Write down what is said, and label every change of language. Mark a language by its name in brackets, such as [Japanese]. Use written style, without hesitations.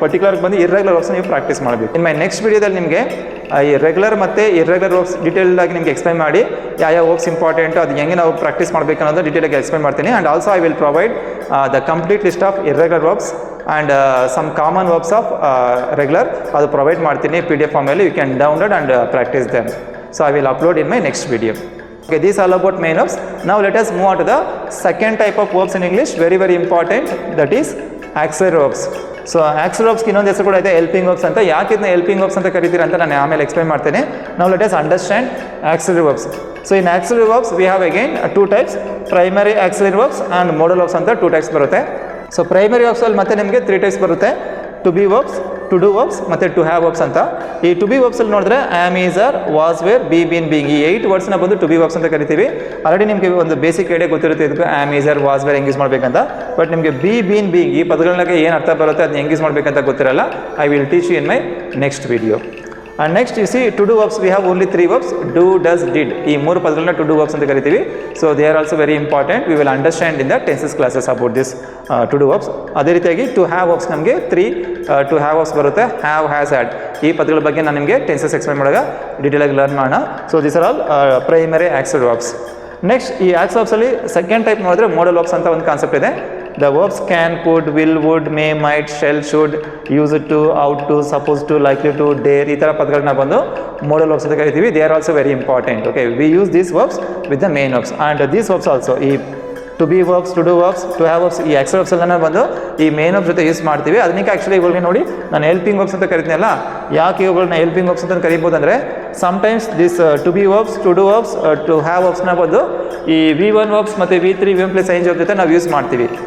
[Kannada] Particular ಬಂದು irregular verbs ನೀವು practice ಮಾಡಬೇಕು. ಇನ್ ಮೈ ನೆಕ್ಸ್ಟ್ ವಿಡಿಯೋದಲ್ಲಿ ನಿಮಗೆ ಈ ರೆಗ್ಯುಲರ್ ಮತ್ತು ಇರ್ರೆಗ್ಯುಲರ್ ವರ್ಬ್ಸ್ ಡೀಟೇಲ್ಡಾಗಿ ನಿಮಗೆ ಎಕ್ಸ್ಪ್ಲೈನ್ ಮಾಡಿ ಯಾವ ವರ್ಬ್ಸ್ ಇಂಪಾರ್ಟೆಂಟು, ಅದು ಹೆಂಗೆ ನಾವು ಪ್ರಾಕ್ಟೀಸ್ ಮಾಡಬೇಕು ಅನ್ನೋದು ಡೀಟೇಲಾಗಿ ಎಕ್ಸ್ಪ್ಲೈನ್ ಮಾಡ್ತೀನಿ. [English] and also I will provide the complete list of irregular verbs and some common verbs of regular [Kannada] ಅದು ಪ್ರೊವೈಡ್ ಮಾಡ್ತೀನಿ PDF ಫಾರ್ಮಲ್ಲಿ. [English] You can download and practice them. So I will upload in my next video. Okay, these are all about main verbs. Now let us move on to the second type of verbs in English, very important, that is auxiliary verbs. [Kannada] So auxiliary ವರ್ಬ್ಸ್ಗೆ ಇನ್ನೊಂದು ಹೆಸರು ಕೂಡ ಇದೆ, helping verbs ಅಂತ. ಯಾಕೆ ಇದನ್ನ helping verbs ಅಂತ ಕರಿತೀರಾ ಅಂತ ನಾನು ಆಮೇಲೆ ಎಕ್ಸ್ಪ್ಲೈನ್ ಮಾಡ್ತೇನೆ. [English] ನಾವು let us understand auxiliary verbs. So in auxiliary verbs we have again 2 types, primary auxiliary verbs and modal verbs [Kannada] ಅಂತ 2 types ಬರುತ್ತೆ. ಸೊ ಪ್ರೈಮರಿ ವರ್ಬ್ಸಲ್ಲಿ ಮತ್ತೆ ನಿಮಗೆ 3 types ಬರುತ್ತೆ, to B verbs, to do verbs ಮತ್ತು ಟು ಹ್ಯಾವ್ ವರ್ಬ್ಸ್ ಅಂತ. ಈ to B ವರ್ಬ್ಸಲ್ಲಿ ನೋಡಿದ್ರೆ am, is, R, was, wear, B, bean, being ಈ 8 ವರ್ಡ್ಸ್ನ ಬಂದು ಟು ಬಿ ವರ್ಬ್ಸ್ ಅಂತ ಕರಿತೀವಿ. ಆಲ್ರೆಡಿ ನಿಮಗೆ ಒಂದು ಬೇಸಿಕ್ ಐಡಿಯಾ ಗೊತ್ತಿರುತ್ತೆ ಇದಕ್ಕೆ, am, is, R, was, wear ಹೆಂಗೆ ಯೂಸ್ ಮಾಡಬೇಕಂತ. ಬಟ್ ನಿಮಗೆ ಬಿ, ಬೀನ್, ಬೀಯಿಂಗ್ ಈ ಪದಗಳನ್ನ ಏನು ಅರ್ಥ ಬರುತ್ತೆ ಅದನ್ನ ಹೆಂಗೆ ಯೂಸ್ ಮಾಡಬೇಕಂತ ಗೊತ್ತಿರಲ್ಲ. [English] I will teach you in my next video. And next you see to do verbs we have only 3 verbs, do, does, did. [Kannada] ಈ 3 ಪದಗಳನ್ನ ಟು ಡೂ ವರ್ಬ್ಸ್ ಅಂತ ಕರಿತೀವಿ. [English] So they are also very important. We will understand in the tenses classes about this to do verbs. [Kannada] ಅದೇ ರೀತಿಯಾಗಿ to have verbs ನಮಗೆ 3 to have verbs ಬರುತ್ತೆ, have, has, had. ಈ ಪದಗಳ ಬಗ್ಗೆ ನಾನು ನಿಮಗೆ ಟೆನ್ಸಸ್ ಎಕ್ಸ್ಪ್ಲೈನ್ ಮಾಡುವಾಗ ಡೀಟೇಲಾಗಿ ಲರ್ನ್ ಮಾಡೋಣ. [English] So this are all primary auxiliary verbs. [Kannada] Next ಈ ಆಕ್ಸಿಲರಿ ವರ್ಬ್ಸಲ್ಲಿ ಸೆಕೆಂಡ್ ಟೈಪ್ ನೋಡಿದ್ರೆ ಮೋಡಲ್ ವರ್ಬ್ಸ್ ಅಂತ ಒಂದು ಕಾನ್ಸೆಪ್ಟ್ ಇದೆ. [English] The verbs can, could, will, would, may, might, shall, should, use to, out to, supposed to, likely to, dare [Kannada] ಈ ಥರ ಪದಗಳನ್ನ ಬಂದು model verbs ಅಂತ ಕರಿತೀವಿ. [English] They are also very important. Okay, we use these verbs with the main verbs and these verbs also [Kannada] ಈ to B verbs, to do verbs, to have verbs ಈ auxiliary verbs ಎಲ್ಲ ಬಂದು ಈ main verbs ಜೊತೆ use ಮಾಡ್ತೀವಿ. ಅದಕ್ಕೆ actually ಇವುಗಳಿಗೆ ನೋಡಿ ನಾನು ಹೆಲ್ಪಿಂಗ್ ವರ್ಬ್ಸ್ ಅಂತ ಕರಿತೀನಲ್ಲ. ಯಾಕೆ ಇವುಗಳನ್ನ ಹೆಲ್ಪಿಂಗ್ ವರ್ಬ್ಸ್ ಅಂತ ಕರಿಬೋದು ಅಂದರೆ sometimes this to B verbs, to do verbs, to have ವರ್ಬ್ಸ್ನ ಬಂದು ಈ V1 ವರ್ಬ್ಸ್ ಮತ್ತು V3 V1+ing ವರ್ಬ್ ಜೊತೆ ನಾವು ಯೂಸ್ ಮಾಡ್ತೀವಿ.